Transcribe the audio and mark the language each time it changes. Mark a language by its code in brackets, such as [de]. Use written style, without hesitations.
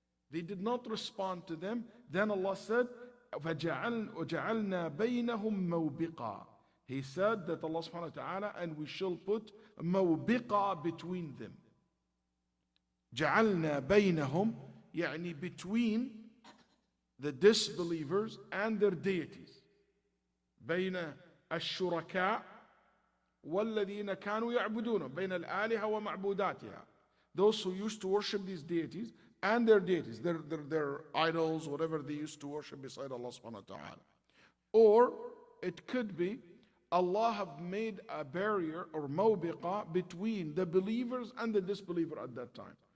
[en] They did not respond to them. Then Allah said, [ar] وَجَعَلْنَا بَيْنَهُمْ مَوْبِقًا. [en] He said that Allah subhanahu wa ta'ala, and we shall put موبقة between them. [ar] جعلنا بينهم, يعني [en] between the disbelievers and their deities. [ar] بين الشركاء والذين كانوا يعبدون بين الآلهة ومعبوداتها. [en] Those who used to worship these deities and their deities, their idols, whatever they used to worship beside Allah subhanahu wa ta'ala. Or it could be Allah have made a barrier or mawbiqa between the believers and the disbeliever at that time.